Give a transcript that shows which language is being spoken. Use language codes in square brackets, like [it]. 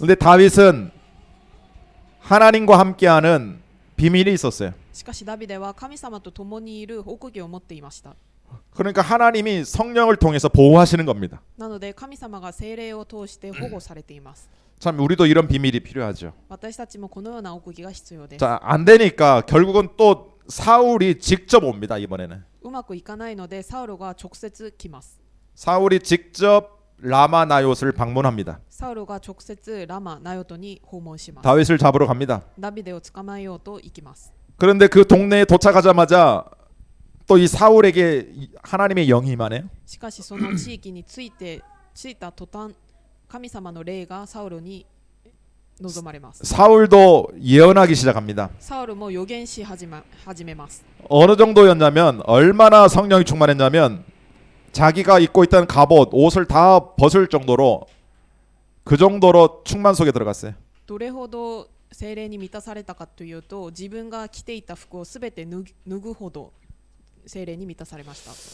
[ko] 근데 다윗은 하나님과 함께하는 비밀이 있었어요. [ja] しかしダビデは神様と共にいる奥義を持っていました。 [ko] 그러니까 하나님이 성령을 통해서 보호하시는 겁니다. [ja] なので神様が聖霊を通して保護されています。 [ko] 참 우리도 이런 비밀이 필요하죠. [ja] 私たちもこのような奥義が必要です。 [ko] 자, 안 되니까 결국은 또 사울이 직접 옵니다. 이번에는 [ja] うまくいかないのでサウルが直接来ます。 [ko] 사울이 직접 라마 나요스를 방문합니다. [ja] サウルが直接ラマナヨトに訪問します。 [ko] 다윗을 잡으러 갑니다. [ja] ダビデを捕まえようと行きます。 [ko] 그런데 그 동네에 도착하자마자 또 이 사울에게 하나님의 영이 임하네요. [ja] しかしその地域に着いた途端神様の霊がサウルに望まれます。 [ko] 사울도 예언하기 시작합니다. [ja] サウルも預言し始めます。 [ko] 어느 정도였냐면 얼마나 성령이 충만했냐면 자기가 입고 있던 갑옷, 옷을 다 벗을 정도로 그 정도로 충만 속에 들어갔어요. [ja] どれほど聖霊に満たされたかというと自分が着ていた服をすべて脱ぐほど聖霊に満たされました。